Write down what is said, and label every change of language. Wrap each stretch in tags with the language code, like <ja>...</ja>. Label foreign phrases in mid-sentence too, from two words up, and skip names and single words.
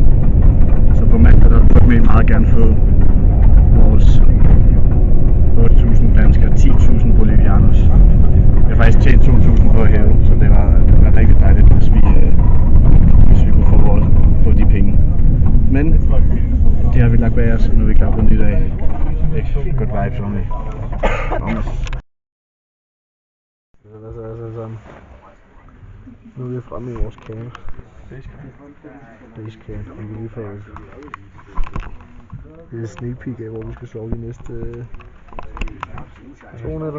<da>Så på mandag der vil vi meget gerne få vores 8.000 danskere, 10.000 bolivianos. Vi har faktisk tjent 2.000 på at hæve, så det var rigtig dejligt, hvis vi kunne få de penge. Men det har vi lagt bag os, og nu er vi klar på en ny dag.</da> <en>Good vibes only.</en> <da>Nu er vi fremme i vores camp. Basecamp, og vi lige får et</da> <en>sneak peek</en> <da>af, hvor vi skal sove de næste 2 nætter.</da>